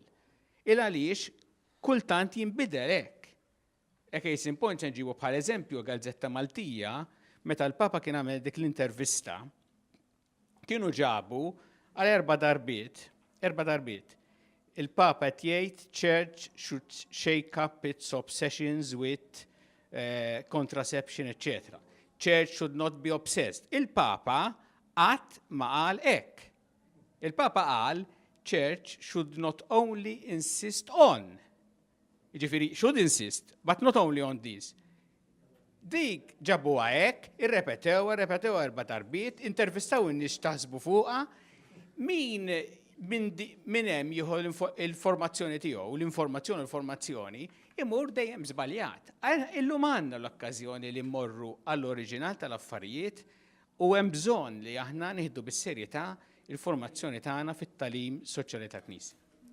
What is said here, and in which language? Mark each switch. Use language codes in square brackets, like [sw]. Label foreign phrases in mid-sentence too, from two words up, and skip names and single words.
[mt] Il għaliex kultant jinbidel hekk. [en] Case in point [mt] se nġibu bħal eżempju Gazzetta Maltija meta l-Papa kien għamel dik l-intervista kienu ġabu għal 4 darbiet. Il-Papa qed jgħid [en] Church should shake up its obsessions with contraception, etc. Church should not be obsessed. [mt] Il-Papa qatt ma qal hekk. Il-Papa qal [en] Church should not only insist on. Jiġifieri should insist, but not only on this. [mt] Dik ġabu għajek, irrepetew 4 darbiet, intervistaw in-nies taħsbu fuqha, min min hemm jieħu l-informazzjoni tiegħu, l-informazzjoni imur dejjem żbaljat. Illum għandna l-okkażjoni li mmorru għall-oriġinal tal-affarijiet u hemm bżonn li aħna nieħdu bis-serjetà il-formazzjoni tagħna fit-tagħlim soċjali ta' Knisja.